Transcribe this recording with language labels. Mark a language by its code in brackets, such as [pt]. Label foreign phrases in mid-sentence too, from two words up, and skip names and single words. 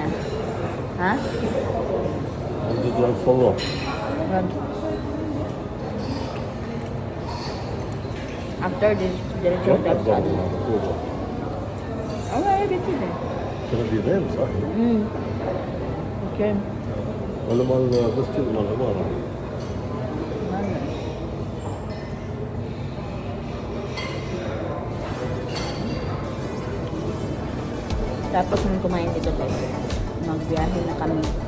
[tl] Ha? Dito ang solo. [en] After this, [tl] diretso tayo sa ano. Okay, dito din. [sv] Kan det bli rent, så? [tl] Okay. [sv] Eller man beställer man det bara. [tl] Tapos nung kumain dito guys, magbiyahe na kami.